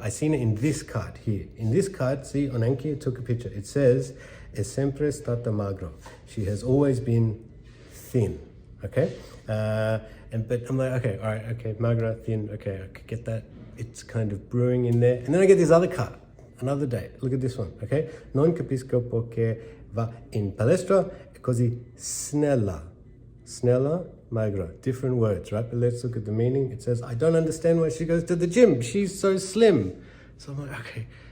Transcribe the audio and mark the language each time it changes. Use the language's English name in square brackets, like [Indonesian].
[English] I seen it in this card here. In this card, see on Anki, I took a picture. It says, [Italian] "È sempre stata magro." [English] She has always been thin, okay? But I'm like, okay, all right, okay, magra, thin, okay, I could get that. It's kind of brewing in there. And then I get this other card, another day. Look at this one, okay? [Italian] Non capisco perché va in palestra e così snella. [English] Snella, magra, different words, right? But let's look at the meaning. It says, I don't understand why she goes to the gym. She's so slim. So I'm like, okay.